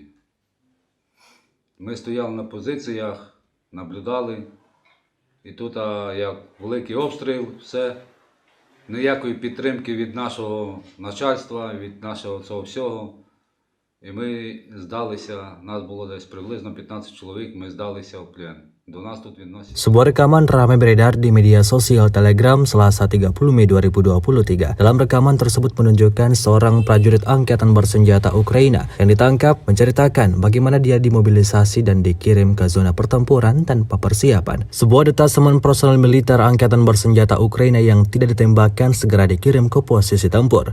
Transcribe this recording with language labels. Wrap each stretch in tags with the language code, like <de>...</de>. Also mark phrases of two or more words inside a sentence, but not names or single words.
<uk>Ми стояли на позиціях, наблюдали, і тут як великий обстріл, все, ніякої підтримки від нашого начальства, від нашого цього всього. І ми здалися, нас було десь приблизно 15 чоловік, ми здалися в плен. До нас тут відносять.</uk> <id>Sebuah rekaman ramai beredar di media sosial Telegram Selasa 30 Mei 2023. Dalam rekaman tersebut menunjukkan seorang prajurit angkatan bersenjata Ukraina yang ditangkap menceritakan bagaimana dia dimobilisasi dan dikirim ke zona pertempuran tanpa persiapan. Sebuah detasemen personel militer angkatan bersenjata Ukraina yang tidak ditembakkan segera dikirim ke posisi tempur.</id>